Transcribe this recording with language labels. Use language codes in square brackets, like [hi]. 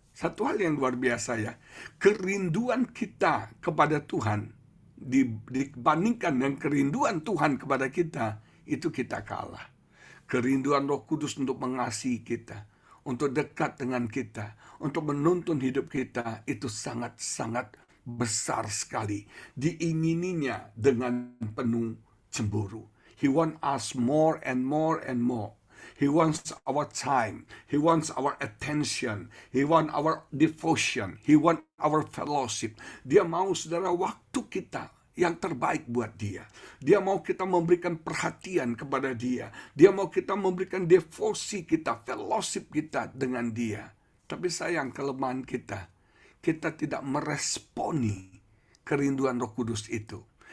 [id] Satu hal yang luar biasa ya, kerinduan kita kepada Tuhan dibandingkan dengan kerinduan Tuhan kepada kita, itu kita kalah. Kerinduan Roh Kudus untuk mengasihi kita, untuk dekat dengan kita, untuk menuntun hidup kita, itu sangat-sangat besar sekali. Diingininya dengan penuh cemburu. [en] He wants us more and more and more. He wants our time. He wants our attention. He wants our devotion. He wants our fellowship. [id] Dia mau, saudara, waktu kita yang terbaik buat dia. Dia mau kita memberikan perhatian kepada dia. Dia mau kita memberikan devosi kita, fellowship kita dengan dia. Tapi sayang, kelemahan kita tidak meresponi kerinduan Roh Kudus itu.